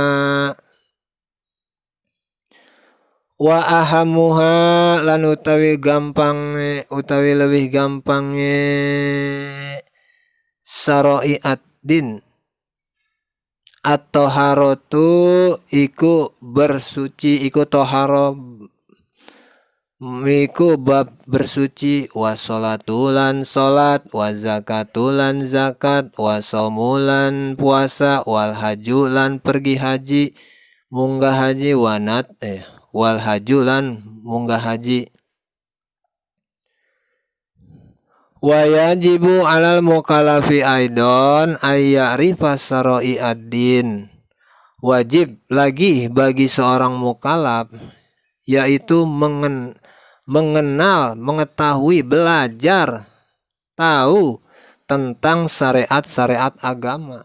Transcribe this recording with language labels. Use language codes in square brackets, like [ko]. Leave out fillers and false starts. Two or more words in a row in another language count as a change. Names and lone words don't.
[ar] Wa ahamuha [jv] lan utawi gampange utawi lebih gampange [ar] syara'i ad-din at-taharatu [jv] iku bersuci, iku tahara iku bab bersuci. [ar] Wa sholatulan [jv] sholat, [ar] wa zakatulan [jv] zakat, [ar] wa somulan [jv] puasa, [ar] wal hajulan [id] pergi haji [jv] munggah haji, [ar] wal hajulan [jv] munggah haji. [ar] Wa yajibu 'alal mukallafi aidan ayyarifa syara'i ad-din. [id] Wajib lagi bagi seorang mukallaf yaitu mengenal, mengetahui, belajar, tahu tentang syariat-syariat agama.